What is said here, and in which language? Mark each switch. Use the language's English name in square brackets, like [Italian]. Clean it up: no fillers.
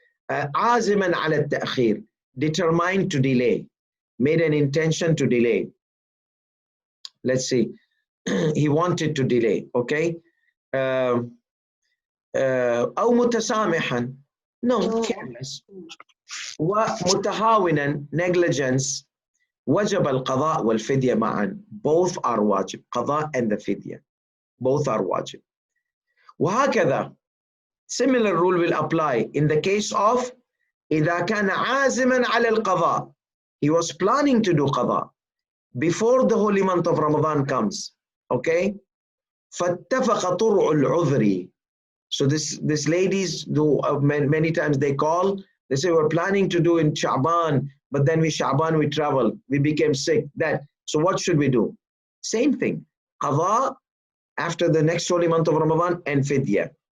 [Arabic] عازما على التأخير, [English] determined to delay, made an intention to delay. Let's see, he wanted to delay. Okay. [Arabic] أو متسامحا, [English] no, careless. ومتهاونا, negligence. [Arabic] وجب القضاء والفدية معا, [English] both are wajib. قضاء and the fidya, both are wajib. وهكذا, similar rule will apply in the case of [Arabic] إذا كان عازما على القضاء, [English] he was planning to do qadha before the holy month of Ramadan comes. [Arabic] Okay, فاتفق طرع العذر. [English] So this ladies do many times they call, they say we're planning to do in Sha'ban, but then we travel, we became sick. So what should we do? Same thing, qadha after the next holy month of Ramadan and fidyah.